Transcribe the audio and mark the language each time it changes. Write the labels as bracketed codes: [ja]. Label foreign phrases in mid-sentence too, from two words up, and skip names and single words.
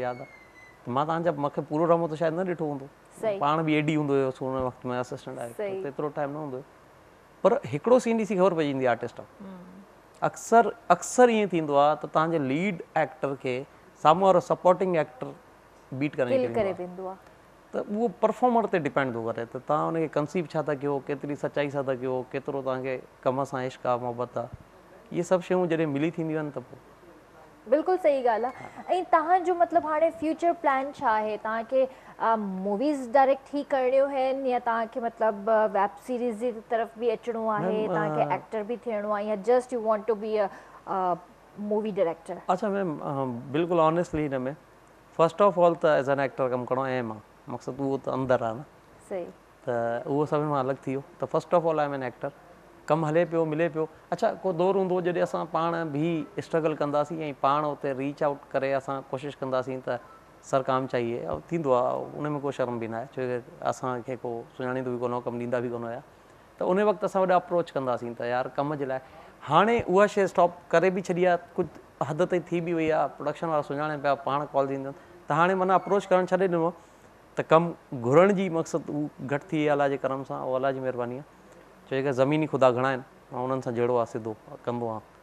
[sd] यादि आहे, त मां तव्हांजा मूंखे पूरो ड्रामो त शायदि न ॾिठो हूंदो, पाण बि एडी हूंदो हुयो हुन वक़्तु में, असिस्टेंट आहे, एतिरो टाइम न हूंदो हुयो, पर हिकिड़ो सीन ॾिसी ख़बर पइजी वेंदी आहे आर्टिस्ट आहे, अक्सर ईअं थींदो आहे त तव्हांजे [en] lead actor [sd] खे साम्हूं वारो [en] supporting actor [sd] बीट करे वेंदो आहे, त उहो परफॉर्मर ते डिपेंड थो करे, त तव्हां हुनखे कंसीव छा था कयो, केतिरी सचाई सां था कयो, केतिरो तव्हांखे कम सां इश्क आहे, मोहबत आहे, इहे सभु शयूं जॾहिं मिली थींदियूं आहिनि त पोइ बिल्कुलु सही ॻाल्हि आहे। ऐं तव्हांजो मतिलबु हाणे [en] future plan [sd] छा आहे, तव्हांखे [en] movies direct [sd] ही करणियूं आहिनि, या तव्हांखे मतिलबु [en] web series [sd] जी तरफ़ बि अचिणो आहे, तव्हांखे एक्टर बि थियणो आहे, या [en] just you want to be a movie director? [sd] अच्छा मैम, बिल्कुलु ऑनेस्टली हिन में [en] first of all [sd] त [en] as an actor [sd] कमु करणो एम आहे, मक़सदु उहो त अंदरि आहे न, सही, त उहो सभिनि मां अलॻि थी वियो, त [en] first of all I am an actor, [sd] कमु हले पियो, मिले पियो, अच्छा को दौर हूंदो जॾहिं असां पाण बि स्ट्रगल कंदासीं, ऐं पाण उते रीच आउट करे असां कोशिशि कंदासीं त [hi] सर काम चाहिए और [sd] थींदो आहे उन में को शर्म बि न आहे छो कि असांखे को सुञाणींदो बि कोन हो कमु ॾींदा बि कोन हुया त उन वक़्तु असां वॾा अप्रोच कंदासीं त यार कम जे लाइ हाणे उहा शइ स्टॉप करे बि छॾी आहे कुझु हद ताईं थी बि वई आहे प्रोडक्शन वारा सुञाणे पिया पाण कॉल ॾींदा त हाणे माना अप्रोच करणु छॾे ॾिनो त कमु घुरण जी मक़सदु उहो घटि थी अला जे करम सां उहो अला जी महिरबानी आहे छो कि ज़मीनी ख़ुदा घणा आहिनि ऐं उन्हनि सां जहिड़ो आहे सिधो कंदो आहे